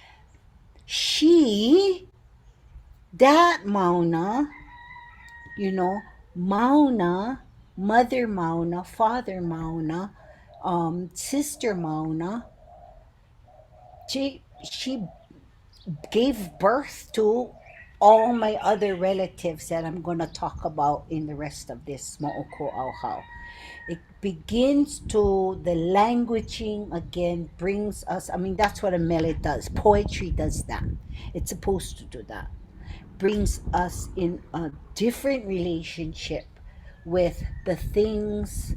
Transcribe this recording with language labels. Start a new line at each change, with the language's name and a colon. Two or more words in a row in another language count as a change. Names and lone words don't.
English: She, that Mauna, Mauna, Mother Mauna, Father Mauna, Sister Mauna, she gave birth to all my other relatives that I'm going to talk about in the rest of this moʻokūʻauhau. It begins to, the languaging again brings us, I mean, that's what a mele does. Poetry does that. It's supposed to do that. Brings us in a different relationship with the things.